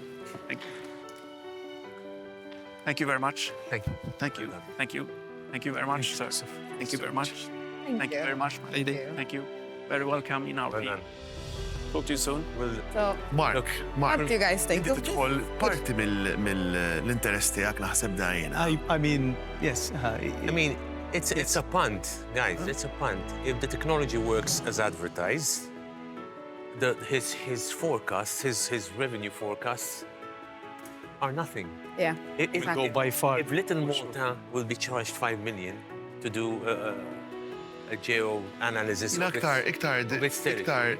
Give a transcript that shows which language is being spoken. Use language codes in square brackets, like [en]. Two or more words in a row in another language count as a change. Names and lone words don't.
[en] Thank you. Thank you very much. Thank you. Thank you. Thank you. Thank you very much, sir. Thank you very much. Thank you very much. Thank you. Thank you. Very welcome in our Well team. done. Talk to you soon. So, Mark, what do you guys think inti of this? [mt] tidħol parti mill-interess tiegħek naħseb dajjena. [en] I mean, yes. I mean, it's a punt, guys. It's a punt. If the technology works as advertised, his forecasts, his revenue forecasts, are nothing. Yeah. If, Exactly. go by far. If Little Malta will be charged 5 million to do a geo analysis of its territory.